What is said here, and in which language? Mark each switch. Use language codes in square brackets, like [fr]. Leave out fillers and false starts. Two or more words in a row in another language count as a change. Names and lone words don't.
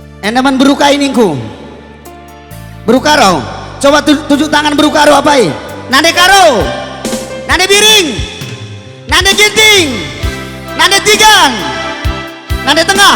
[btx] Endaman beruka ini ku. Berukaro. Coba tujuk tangan berukaro apa ini? Nade karo. Nade biring. Nade ginting. Nade tigan. Nade tengah.